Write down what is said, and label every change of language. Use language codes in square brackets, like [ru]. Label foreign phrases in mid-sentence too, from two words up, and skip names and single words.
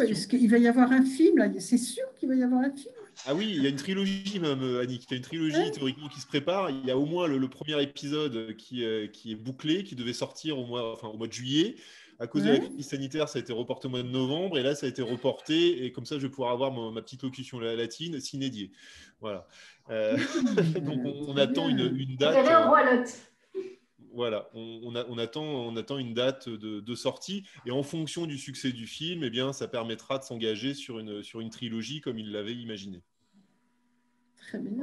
[fr] Est-ce qu'il va y avoir un film là? C'est sûr qu'il va y avoir un film. Ah oui, il y a une trilogie même, Annick. Il y a une trilogie théoriquement qui se prépare. Il y a au moins le premier épisode qui est bouclé, qui devait sortir au mois de juillet. À cause de la crise sanitaire, ça a été reporté au mois de novembre et là, ça a été reporté. Et comme ça, je vais pouvoir avoir ma petite locution latine, [la] sine die. [fr] Voilà. Donc, on attend une date. Voilà, on attend une date de sortie. Et en fonction du succès du film, eh bien, ça permettra de s'engager sur une trilogie comme il l'avait imaginé. Très bien.